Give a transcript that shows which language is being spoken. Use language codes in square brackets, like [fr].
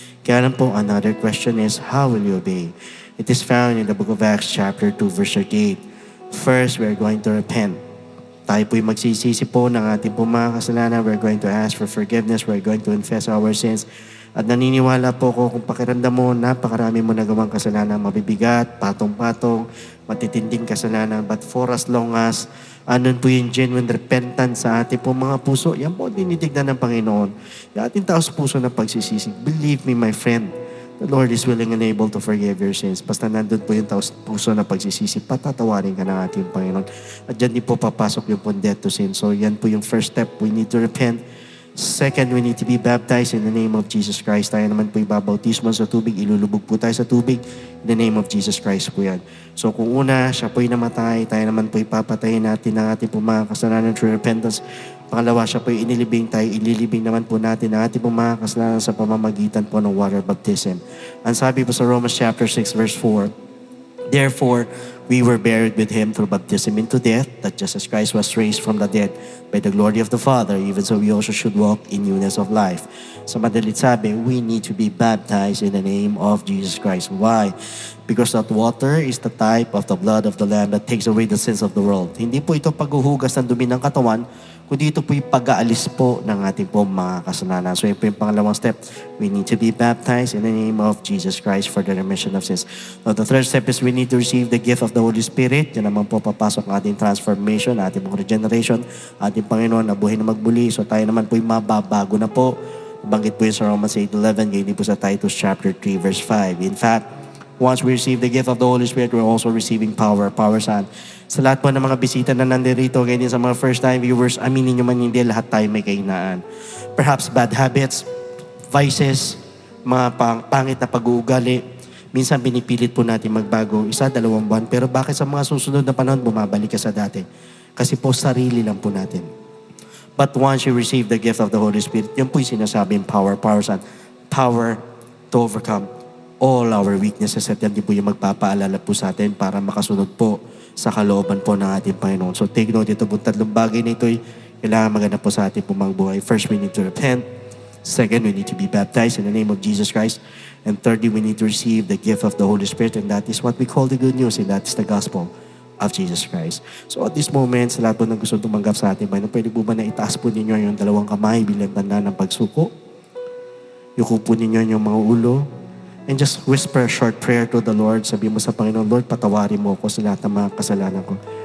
[tl] Kaya lang po, [en] another question is, how will you obey? It is found in the book of Acts chapter 2 verse 38. First, we are going to repent. [tl] Tayo po'y magsisisi po ng ating po mga kasalanan. [en] We're going to ask for forgiveness. We're going to confess our sins. [tl] At naniniwala po ko kung pakiramdam mo, napakarami mo nagawang kasalanan, mabibigat, patong-patong, matitinding kasalanan. [en] But for as long as [tl] andun po yung genuine repentance sa ating po mga puso, yan po dinitignan ng Panginoon. Yung ating taos puso na pagsisisi. [en] Believe me, my friend, the Lord is willing and able to forgive your sins. [tl] Basta nandun po yung taos puso na pagsisisi, patatawarin ka ng ating Panginoon. At dyan din po papasok yung po [en] death to sin. [tl] So yan po yung first step. [en] We need to repent. Second, we need to be baptized in the name of Jesus Christ. [tl] Tayo naman po ibabautismo sa tubig, [en] ilulubog po tayo sa tubig in the name of Jesus Christ [tl] po yan. So kung una, siya po'y namatay, tayo naman po ipapatayin natin ang ating po mga kasalanan [en] through repentance. [tl] Pangalawa, siya po'y inilibing tayo, ililibing naman po natin ang ating po mga kasalanan sa pamamagitan po ng water baptism. Ang sabi po sa [en] Romans chapter 6 verse 4, therefore, we were buried with Him through baptism into death, that just as Christ was raised from the dead by the glory of the Father, even so we also should walk in newness of life. [tl] Sa madalit sabi, [en] we need to be baptized in the name of Jesus Christ. Why? Because that water is the type of the blood of the Lamb that takes away the sins of the world. [tl] Hindi po ito paghuhugas ng dumi ng katawan, kundi ito po yung pag-aalis po ng ating po mga kasalanan. So yun po yung pangalawang step. [en] We need to be baptized in the name of Jesus Christ for the remission of sins. Now the third step is we need to receive the gift of the Holy Spirit. [tl] Yan naman po papasok ang ating transformation, ating pong regeneration, ating Panginoon na buhay na magbuli. So tayo naman po yung mababago na po. Banggit po yun sa Romans 8:11, ganyan po sa Titus chapter 3 verse 5. [en] In fact, once we receive the gift of the Holy Spirit, we're also receiving power. [tl] Power saan? Sa lahat po ng mga bisita na nandirito, ganyan sa mga first-time viewers, aminin nyo man hindi, lahat tayo may kahinaan. [en] Perhaps bad habits, vices, [tl] mga pangit na pag-uugali. Minsan pinipilit po natin magbago, 1-2 buwan. Pero bakit sa mga susunod na panahon, bumabalik ka sa dati? Kasi po sarili lang po natin. [en] But once you receive the gift of the Holy Spirit, [tl] yun po yung sinasabing [en] power. [tl] Power saan? [en] Power to overcome all our weaknesses. [tl] At yan din po yung magpapaalala po sa atin para makasunod po sa kalooban po ng ating Panginoon. [en] So take note, [tl] ito po tatlong bagay na ito ay kailangan maganda po sa ating pumang buhay. [en] First, we need to repent. Second, we need to be baptized in the name of Jesus Christ. And thirdly, we need to receive the gift of the Holy Spirit, and that is what we call the good news, and that is the gospel of Jesus Christ. So at this moment, [tl] sa lahat po ng gusto tumanggap sa ating Panginoon, pwede po ba na itaas po ninyo yung dalawang kamay bilang tanda ng pagsuko? Yuko po ninyo yung mga ulo. [en] And just whisper a short prayer to the Lord. [tl] Sabi mo sa Panginoon, Lord, patawarin mo ako sa lahat ng mga kasalanan ko.